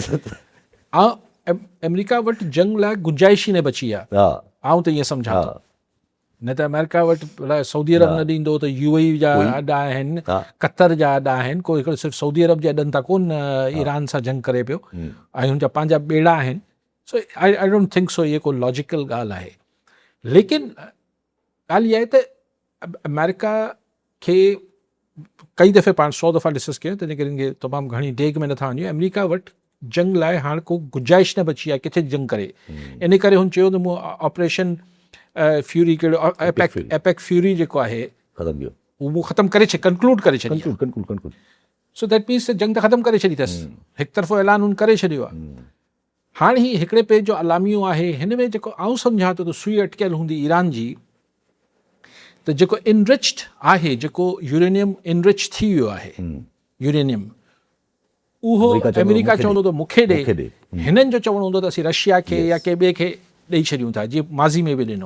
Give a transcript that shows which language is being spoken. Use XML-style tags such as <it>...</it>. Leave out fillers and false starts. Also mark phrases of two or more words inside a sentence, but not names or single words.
<sd>ऐं अमेरिका वटि जंग लाइ गुंजाइश ई न बची आहे, आउं त ईअं सम्झां थो। न त अमेरिका वटि सऊदी अरब न ॾींदो त UAE जा अॾा आहिनि, कतर जा अॾा आहिनि, कोई हिकिड़ो सिर्फ़ु सऊदी अरब जे अॾनि तां कोन ईरान सां जंग करे पियो, ऐं हुनजा पंहिंजा ॿेड़ा आहिनि। सो</sd> <en>I don't think so</en> <sd>इहे को लॉजिकल ॻाल्हि आहे। लेकिन ॻाल्हि इहा आहे त अमेरिका खे कई दफ़े पाण 100 दफ़ा डिस्कस कयो, तंहिंजे करे इनखे तमामु घणी डेग में नथा वञूं। अमेरिका वटि जंग लाइ हाणे को गुंजाइश न बची आहे किथे जंग करे। इन करे हुन चयो त मूं ऑपरेशन फ्यूरी कहिड़ो एपेक फ्यूरी जेको आहे उहो मूं ख़तमु करे कंक्लूड करे छॾी।</sd> <en>so that means</en> <sd>जंग त ख़तमु करे छॾी अथसि, हिकु तरफ़ो ऐलान हुन करे छॾियो आहे। हाणे ही हिकिड़े पेज जो अलामियो आहे, हिन में जेको आउं सम्झां थो त सुई अटकियल हूंदी ईरान जी, त जेको इनरिच्ड आहे, जेको यूरेनियम इनरिच थी वियो आहे यूरेनियम, उहो अमेरिका चवंदो त मूंखे ॾे, हिननि जो चवणो हूंदो त असीं रशिया खे या कंहिं ॿिए खे ॾेई छॾियूं था, जीअं माज़ी में बि ॾिनो।</sd>